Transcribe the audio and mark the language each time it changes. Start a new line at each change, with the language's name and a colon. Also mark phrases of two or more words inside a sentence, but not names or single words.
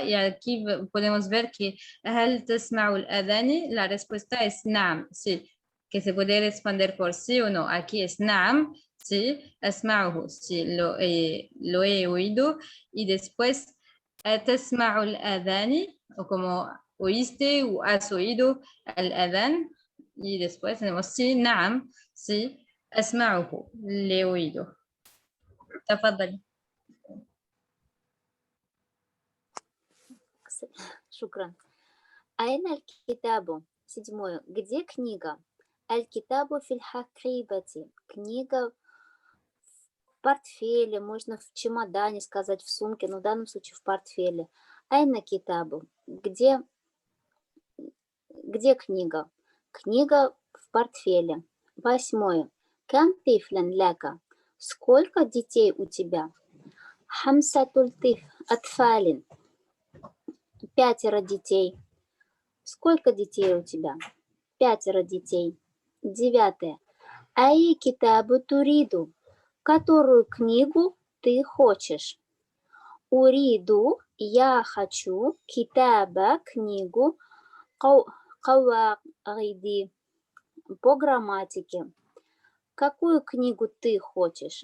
Spanish: Y aquí podemos ver que
Arabic: هل تسمع الأذان,
Spanish: la respuesta es na'am, sí, que se puede responder por sí o no. Aquí es na'am, sí, asma'uhu, sí, lo he oído. Y después
Arabic: تسمع الأذان,
Spanish: o como oíste o has oído al-adhan. Y después tenemos sí, na'am, sí. أسمعه, le he oído.
Arabic: تفضل. شكرا. أين الكتاب? 7.
Russian: Где книга?
Arabic: الكتاب في الحقيبة.
Russian: Книга в портфеле, можно в чемодане сказать, в сумке, но в данном случае в портфеле.
Arabic: أين الكتاب?
Russian: Где книга? Книга в портфеле. 8.
Arabic: كم طفلا لك?
Russian: Сколько детей у тебя?
Arabic: 5 أطفال. 5 детей.
Russian: Сколько детей у тебя? 5 детей. 9.
Arabic: أي كتاب تريد?
Russian: Которую книгу ты хочешь? أريد, я хочу, كتاب, книгу, قواعد, по грамматике. Какую книгу ты хочешь?